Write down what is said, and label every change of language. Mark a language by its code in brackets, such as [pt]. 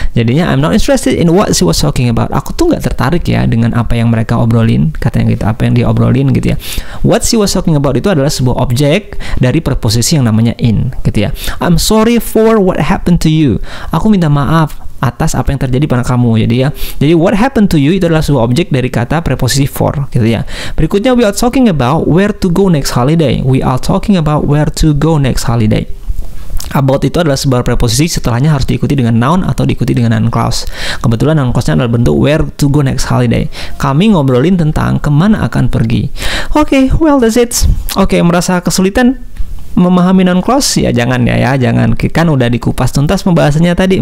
[en] Jadinya I'm not interested in what she was talking about. [id] Aku tuh nggak tertarik ya dengan apa yang mereka obrolin, katanya gitu, apa yang dia obrolin gitu ya. [en] What she was talking about [id] itu adalah sebuah objek dari preposisi yang namanya in gitu ya. [en] I'm sorry for what happened to you. [id] Aku minta maaf atas apa yang terjadi pada kamu. Jadi [en] what happened to you [id] itu adalah sebuah objek dari kata preposisi for gitu ya. [en] Berikutnya, we are talking about where to go next holiday. We are talking about where to go next holiday. [id] About itu adalah sebuah preposisi, setelahnya harus diikuti dengan noun atau diikuti dengan noun clause. Kebetulan noun clause-nya adalah bentuk [en] where to go next holiday. [id] Kami ngobrolin tentang kemana akan pergi. Oke, [en] well that's it. [id] Oke, merasa kesulitan? memahami non clause ya jangan jangan, kan udah dikupas tuntas pembahasannya tadi.